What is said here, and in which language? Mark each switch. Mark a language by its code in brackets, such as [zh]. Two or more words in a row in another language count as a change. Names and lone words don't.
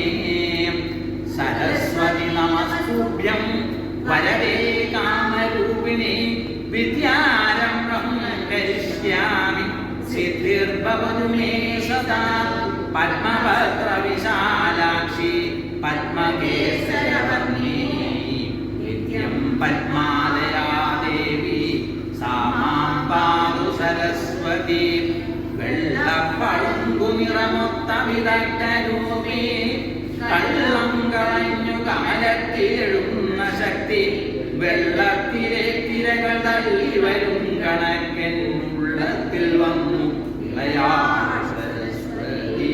[sa] सरस्वती नमस्तुभ्यं वरदे कामरूपिणि विद्यारम्भं करिष्यामि सिद्धिर्भवतु मे सदा। पद्मपत्रविशालाक्षि पद्मकेसरवर्णी पद्मालया देवी सा मां पातु सरस्वती। [ml] വെള്ളപ്പളുങ്കുനിറമൊത്തമിതട്ടരൂപി കള്ളം കളഞ്ഞു കമലത്തിലെഴുന്ന ശക്തി വെള്ളത്തിലെ തിരകൾ തള്ളി വരും കണക്കെന്നുള്ളത്തിൽ വന്നു ഇളയാ സരസ്വതി.